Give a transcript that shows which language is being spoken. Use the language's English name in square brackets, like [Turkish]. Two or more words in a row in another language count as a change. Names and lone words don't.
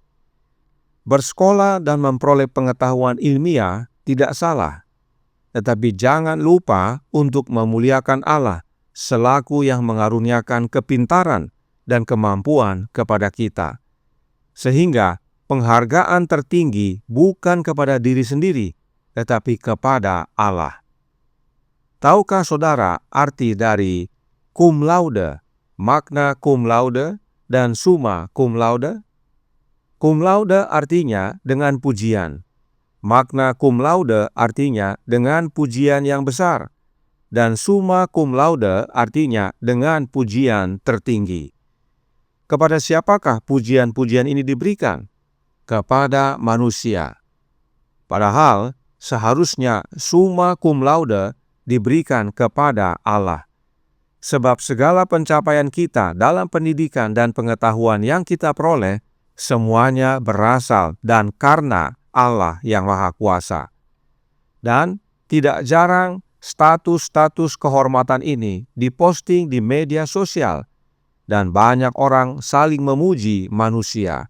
[Indonesian] Bersekolah dan memperoleh pengetahuan ilmiah tidak salah, tetapi jangan lupa untuk memuliakan Allah selaku yang mengaruniakan kepintaran dan kemampuan kepada kita. Sehingga penghargaan tertinggi bukan kepada diri sendiri, tetapi kepada Allah. Tahukah saudara arti dari [Latin] cum laude, magna cum laude, [Indonesian] dan [Latin] summa cum laude? Cum laude [Indonesian] artinya dengan pujian. [Latin] Magna cum laude [Indonesian] artinya dengan pujian yang besar. Dan [Latin] summa cum laude [Indonesian] artinya dengan pujian tertinggi. Kepada siapakah pujian-pujian ini diberikan? Kepada manusia. Padahal seharusnya [Latin] summa cum laude [Indonesian] diberikan kepada Allah. Sebab segala pencapaian kita dalam pendidikan dan pengetahuan yang kita peroleh, semuanya berasal dan karena Allah yang Maha Kuasa. Dan tidak jarang status-status kehormatan ini diposting di media sosial, dan banyak orang saling memuji manusia.